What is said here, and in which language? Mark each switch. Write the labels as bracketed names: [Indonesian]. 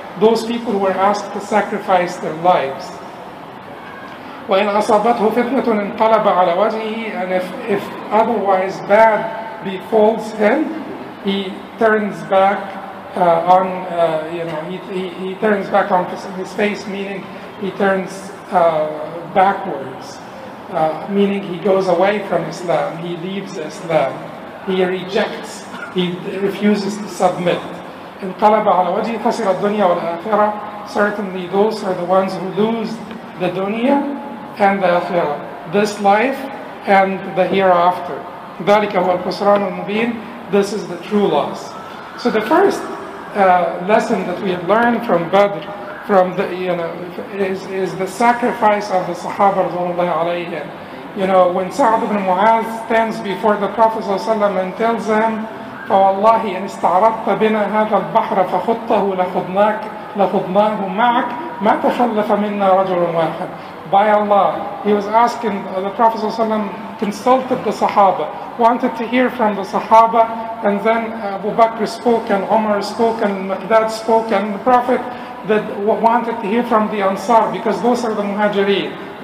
[English] Those people were asked to sacrifice their lives. [Arabic] وَإِنْ أَصَابَتْهُ فِتْنَةٌ انْقَلَبَ عَلَى وَجْهِهِ, [English] and if otherwise bad befalls him, he turns back he turns back on his face, meaning he turns backwards, meaning he goes away from Islam, he leaves Islam, he rejects, he refuses to submit. [Arabic] انقلب على وجهه خسر الدنيا والآخرة. [English] Certainly those are the ones who lose the dunya and the akhirah, this life and the hereafter. [Arabic] ذلك هو الخسران المبين. [English] This is the true loss. So the first lesson that we have learned from Badr, is the sacrifice of the Sahaba radhiyallahu alayhim. When Sa'd ibn Muaz stands before the Prophet ﷺ and tells him, [Arabic] فوالله إن استعرضت بنا هذا البحر فخطه لخضناه معك ما تخلف منا رجل واحد. [English] By Allah, he was asking, the Prophet ﷺ consulted the Sahaba, wanted to hear from the Sahaba, and then Abu Bakr spoke, and Umar spoke, and Miqdad spoke, and the Prophet that wanted to hear from the Ansar, because those are the Muhajirin.